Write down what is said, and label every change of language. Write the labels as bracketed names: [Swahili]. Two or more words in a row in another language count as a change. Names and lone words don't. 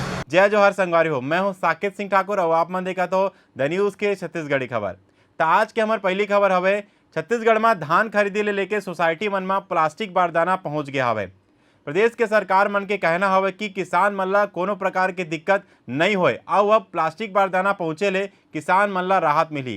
[Chhattisgarhi] जय जोहर संगवारी हो। मैं हूं साकेत सिंह ठाकुर और आप मन देखा तो द न्यूज़ के छत्तीसगढ़ी खबर। तो आज के हमार पहली खबर हवे छत्तीसगढ़ में धान खरीदी ले लेके सोसाइटी मन में प्लास्टिक बारदाना पहुंच गया हवे। प्रदेश के सरकार मन के कहना हवे कि किसान मन ला कोनो प्रकार की दिक्कत नहीं होए और अब प्लास्टिक बारदाना पहुंचे ले किसान मन ला राहत मिली।